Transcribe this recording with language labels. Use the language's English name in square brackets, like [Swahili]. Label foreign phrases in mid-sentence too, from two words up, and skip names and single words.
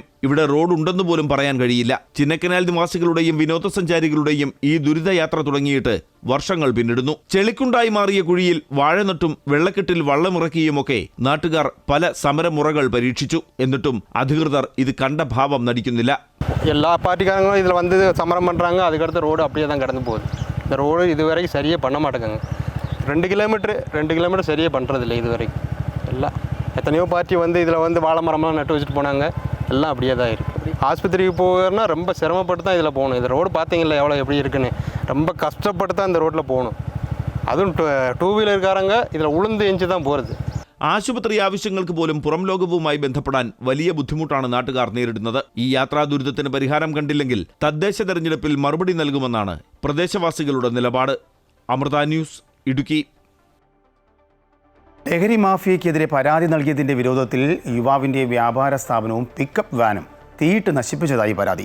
[Malayalam] ഇവിടെ റോഡ് ഉണ്ടെന്ന് പോലും പറയാൻ കഴിയില്ല. ചിന്നക്കനാൽ നിവാസികളുടെയും വിനോദസഞ്ചാരികളുടെയും ഈ ദുരിതയാത്ര തുടങ്ങിയിട്ട് വർഷങ്ങൾ പിന്നിടുന്നു. ചെളിക്കുണ്ടായി മാറിയ കുഴിയിൽ വാഴനട്ടും വെള്ളക്കെട്ടിൽ വള്ളമിറക്കിയുമൊക്കെ നാട്ടുകാർ പല സമരമുറകൾ പരീക്ഷിച്ചു. എന്നിട്ടും അധികൃതർ ഇത് കണ്ട ഭാവം നടിക്കുന്നില്ല. [Tamil] எல்லா பார்ட்டிக்காரங்களும் இதில் வந்து சமரம் பண்ணுறாங்க. அதுக்கடுத்து ரோடு அப்படியே தான் கடந்து போகுது. இந்த ரோடு இதுவரைக்கும் சரியாக பண்ண மாட்டேங்க. 2 கிலோமீட்டர் சரியாக பண்ணுறதில்ல இதுவரைக்கும். எல்லாம் எத்தனையோ பார்ட்டி வந்து இதில் வந்து வாழை மரம்லாம் நட்டு வச்சுட்டு போனாங்க. எல்லாம் அப்படியே தான் இருக்குது. ஆஸ்பத்திரிக்கு போகிறனா ரொம்ப சிரமப்பட்டு தான் இதில் போகணும். இந்த ரோடு பார்த்தீங்களா எவ்வளோ எப்படி இருக்குன்னு. ரொம்ப கஷ்டப்பட்டு தான் இந்த ரோட்டில் போகணும். அதுவும் 2 வீலர்காரங்க இதில் உளுந்து எஞ்சி தான் போகிறது. [Malayalam] ആശുപത്രി ആവശ്യങ്ങൾക്ക് പോലും പുറം ലോകവുമായി ബന്ധപ്പെടാൻ വലിയ ബുദ്ധിമുട്ടാണ് നാട്ടുകാർ നേരിടുന്നത്. ഈ യാത്രാ ദുരിതത്തിന് പരിഹാരം കണ്ടില്ലെങ്കിൽ തദ്ദേശ തെരഞ്ഞെടുപ്പിൽ മറുപടി നൽകുമെന്നാണ് പ്രദേശവാസികളുടെ നിലപാട്. അമൃത ന്യൂസ്, ഇടുക്കി. ലഹരി മാഫിയയ്ക്കെതിരെ പരാതി നൽകിയതിന്റെ വിരോധത്തിൽ യുവാവിന്റെ വ്യാപാര സ്ഥാപനവും പിക്കപ്പ് വാനും തീയിട്ട് നശിപ്പിച്ചതായി പരാതി.